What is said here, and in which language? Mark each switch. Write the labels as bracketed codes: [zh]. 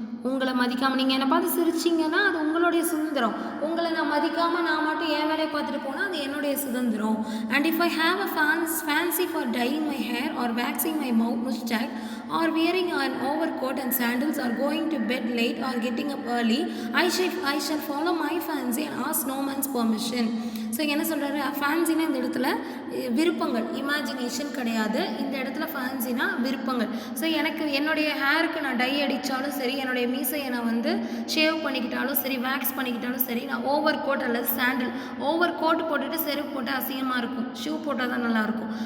[ta] உங்களை மதிக்காமல் நீங்கள் என்னை பார்த்து சிரிச்சிங்கன்னா அது உங்களுடைய சுதந்திரம். உங்களை நான் மதிக்காமல் நான் மட்டும் என் வேலையை பார்த்துட்டு போனால் அது என்னுடைய சுதந்திரம். [en] And if I have a fancy for dying my hair or waxing my mustache or wearing an overcoat and sandals or going to bed late or getting up early, I shall follow my fancy and ask no man's permission. [ta] So என்ன சொல்கிறாரு, ஃபேன்சினா இந்த இடத்துல விருப்பங்கள், imagination கிடையாது. இந்த இடத்துல ஃபேன்சினா விருப்பங்கள். So எனக்கு என்னுடைய ஹேருக்கு நான் டை அடித்தாலும் சரி, என்னுடைய மீசையை நான் வந்து ஷேவ் பண்ணிக்கிட்டாலும் சரி, வேக்ஸ் பண்ணிக்கிட்டாலும் சரி, நான் ஓவர் கோட் அல்லது சாண்டில், ஓவர் கோட் போட்டுட்டு செருப்பு போட்டால் அசிங்கமாக இருக்கும், ஷூ போட்டால் தான் நல்லாயிருக்கும்.